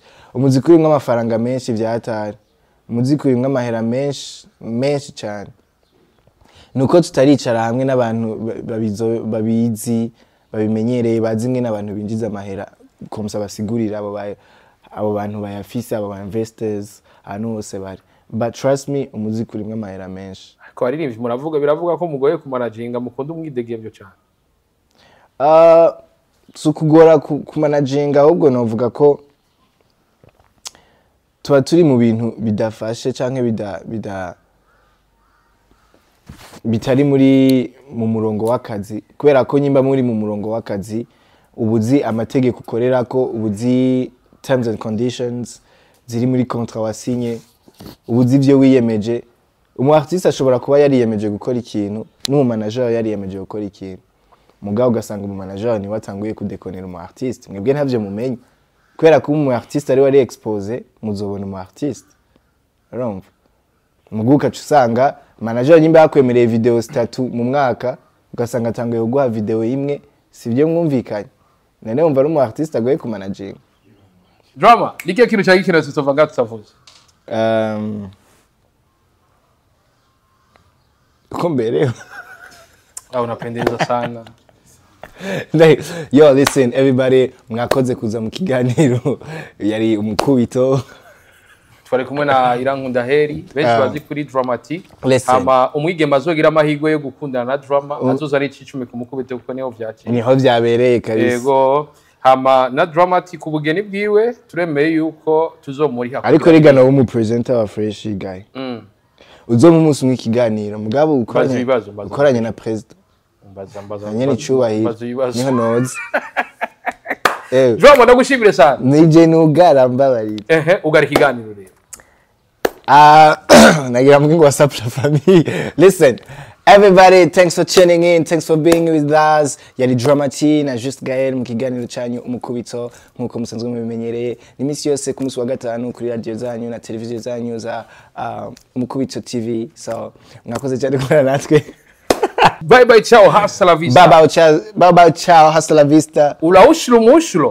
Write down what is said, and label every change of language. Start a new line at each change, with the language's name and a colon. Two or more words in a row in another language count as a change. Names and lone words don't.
Rundi: Umuziki urimo amafaranga menshi byatari umuziki urimo amahera menshi cyane. Nuko tutaricara hamwe n'abantu babizi babimenyereye bazi mwe n'abantu binjiza amahera komsa basigurira abo bantu bayafise abo investors ahantu hose bari.
English: But trust me
Rundi: umuziki urimo amahera menshi. Ko aririmbye biravuga ko mugoye kumanaginga mukunda umwidegemvyo cyane. Sukugora kumanaginga ahubwo novuga ko tuba turi mu bintu bidafashe canke bitari mu murongo w'akazi kubera ko nyimba muri mu murongo w'akazi ubuzi amategeko ukorera ko ubuzi
English: terms and conditions
Rundi: ziri muri contrat wasinye ubuzi ivyo wiyemeje. Umu artiste ashobora kuba yariyemeje gukora ikintu n'umu manager yariyemeje gukora ikintu mugabo ugasanga umu manager ni watanguye kudekonera umu artiste mwebwe ntavyo mumenye kubera ko umu artiste ari wari expose muzobona umu artiste urumva muguka usanga manager nyimba yakwemereye video 3 mu mwaka ugasanga atanguye kuguha video imwe sivyo mwumvikanye none umva ari umu artiste agoye ku managing. Drama nike kintu cyari kintu tutova tutavuze Kombereo.
Swahili: Unapendeza sana.
English: Yo listen everybody
Rundi: mwakoze kuza mu kiganiro yari umukubito. Twari kumwe na Irankunda Heri benshi bazi kuri Dramatic. Ama umwigema azogira amahirwe yo gukundana na Drama azoza ari 10 ku mukubito kuko niho vyakira. Niho byabereye kabisa. Yego. Hama na Dramatic ubugeni bwiwe turemeye yuko tuzomuriha. Ariko rigana wo mu presenter wa Fresh guy. Uzo mu munsi mw'ikiganiro mugabo ukoranye na president mbaza nyene cyubahiro niho noze. Drama ndagushimire sana nije nugara mbabarira ugara ikiganiro rero nagira mbwe ngo WhatsApp
French: la famille.
English: Listen Everybody, thanks for tuning in, thanks for being with us.
Rundi: Yari Drama Tea na Just Gael mu kiganiro cyanyu umukubito nkuko musanzwe mubimenyereye. Nimisi yose ku munsi wa gatanu kuri radio zanyu na televiziyo zanyu za Umukubito TV. So, mwakoze cyane kubana natwe.
English: Bye bye,
Spanish: ciao, hasta la vista.
English: Bye bye,
Spanish: ciao, hasta la vista.